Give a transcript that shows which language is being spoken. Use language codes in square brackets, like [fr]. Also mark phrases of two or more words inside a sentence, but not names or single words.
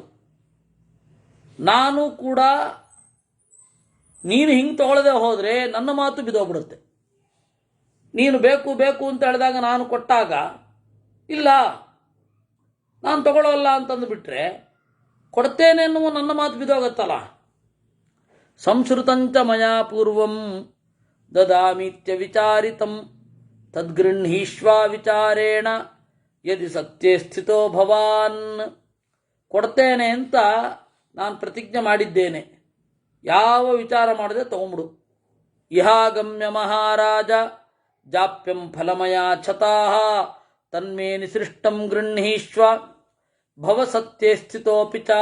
[kn] ನಾನು ಕೂಡ ನೀನು ಹಿಂಗೆ ತಗೊಳ್ಳದೆ ಹೋದರೆ ನನ್ನ ಮಾತು ಬಿದ್ದೋಗ್ಬಿಡುತ್ತೆ. ನೀನು ಬೇಕು ಬೇಕು ಅಂತ ಹೇಳಿದಾಗ ನಾನು ಕೊಟ್ಟಾಗ ಇಲ್ಲ, ನಾನು ತಗೊಳ್ಳೋಲ್ಲ ಅಂತಂದುಬಿಟ್ರೆ ಕೊಡ್ತೇನೆ ಎನ್ನುವ ನನ್ನ ಮಾತು ಬಿದ್ದೋಗತ್ತಲ್ಲ. [sa] ಸಂಶ್ರುತಂಚ ಮಯಾ ಪೂರ್ವಂ ದದಾಮಿತ್ಯ ವಿಚಾರಿತಂ ತದ್ಗೃಹೀಷ್ವಾ ವಿಚಾರೇಣ ಯದಿ ಸತ್ಯೇ ಸ್ಥಿತೋ ಭವಾನ್. [kn] ಕೊಡ್ತೇನೆ ಅಂತ ನಾನು ಪ್ರತಿಜ್ಞೆ ಮಾಡಿದ್ದೇನೆ, ಯಾವ ವಿಚಾರ ಮಾಡದೆ ತಗೊಂಬಿಡು. [sa] ಇಹಾಗಮ್ಯ ಮಹಾರಾಜ ಜಾಪ್ಯಂ ಫಲಮಯಾ ಛತಾಃ ತನ್ಮೇ ನಿಸೃಷ್ಟಂ ಗೃಹೀಷ್ವ ಭವ ಸತ್ಯೇ ಸ್ಥಿತೋಪಿ ಚ.